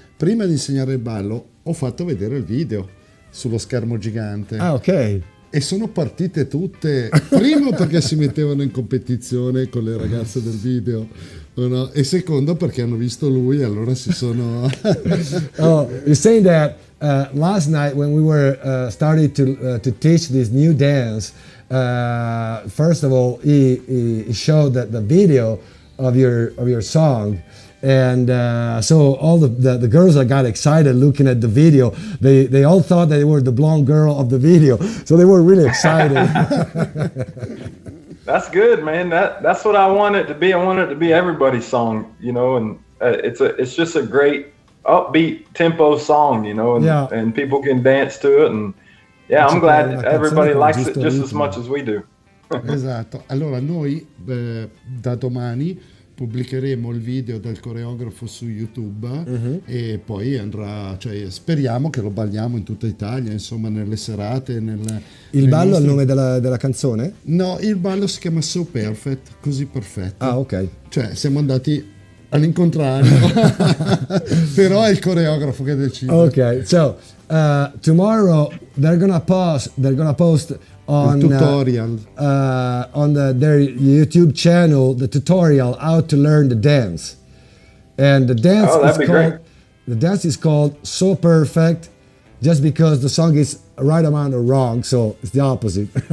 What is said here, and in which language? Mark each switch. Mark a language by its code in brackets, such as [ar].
[it] Prima di insegnare il ballo ho fatto vedere il video sullo schermo gigante. Ah, ok. E sono partite tutte, primo perché si mettevano in competizione con le ragazze del video, no? E secondo perché hanno visto lui e allora si sono... [en] Oh, you're saying that last night when we were starting to teach this new dance, first of all, he showed the video of your song. And so all the girls that got excited looking at the video, they all thought that they were the blonde girl of the video, so they were really excited. That's good, man. That's what I want it to be. I want it to be everybody's song, you know. And it's just a great upbeat tempo song, you know, and people can dance to it. And I'm glad everybody likes it just as much as we do. [it] Esatto. Allora noi da domani pubblicheremo il video del coreografo su YouTube e poi andrà, cioè speriamo che lo balliamo in tutta Italia, insomma, nelle serate. Il ballo è il nome della canzone? No, il ballo si chiama So Perfect, così perfetto. Ah, ok. Cioè siamo andati all'incontrario, però è il coreografo che decide. [en] Ok, so tomorrow they're gonna post on tutorial on their YouTube channel, the tutorial how to learn the dance, and the dance is called So Perfect, just because the song is a right amount of wrong, so it's the opposite.